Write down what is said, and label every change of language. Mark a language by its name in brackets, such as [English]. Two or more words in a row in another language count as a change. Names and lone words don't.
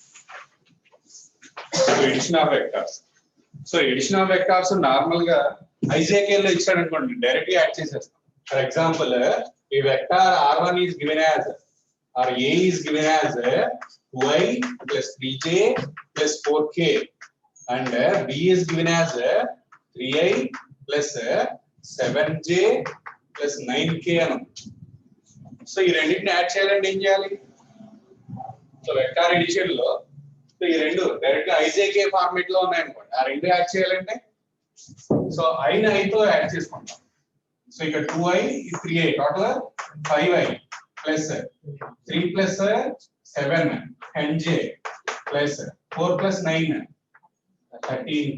[English] So addition of vectors. So addition of vectors [Telugu] నార్మల్ గా IJK లో ఇచ్చాడు అనుకోండి డైరెక్ట్ గా యాడ్ చేసేస్తాం. [English] For example, a vector R1 is given as or A is given as y plus 3j plus 4k and b is given as 3i plus 7j plus 9k అను. [Telugu] సో ఈ రెండింటిని యాడ్ చేయాలంటే ఏం చేయాలి? సో [English] vector addition [Telugu] లో సో ఈ రెండు డైరెక్ట్ గా ijk ఫార్మాట్ లో ఉన్నాయి అనుకోండి, ఆ రెండు యాడ్ చేయాలంటే సో i ని i తో యాడ్ చేసుకుంటాం. సో ఇక్కడ 2i 3i [English] total 5i plus 3 plus 7 10j plus 4 plus 9 13k.